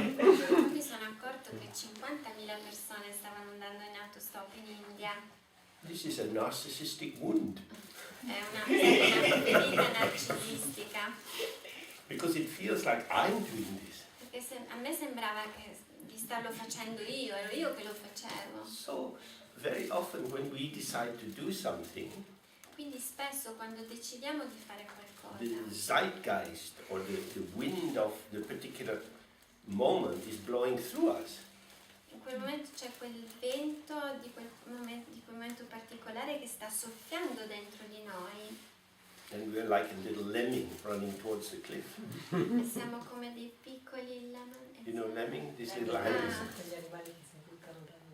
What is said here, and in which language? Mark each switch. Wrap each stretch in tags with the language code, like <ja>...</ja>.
<it>Mi sono accorto che 50.000 persone stavano andando in autostop in India.</it> <en>This is a narcissistic wound</en> <it>È una ferita narcisistica.</it> <en>because it feels like I'm doing this.</en> <it>Perché a me sembrava di starlo facendo io, ero io che lo facevo.</it> <en>So very often when we decide to do something,</en> <it>quindi spesso quando decidiamo di fare qualcosa,</it> <en>the zeitgeist or the wind of the particular moment is blowing through us.</en> <it>in quel momento c'è quel vento di quel momento particolare che sta soffiando dentro di noi</it> <en>And we're like a little lemming running towards the cliff.</en> <it>e siamo come dei piccoli</it> <en>You know lemming? These little animals.</en> <it>Gli animali che si buttano</it>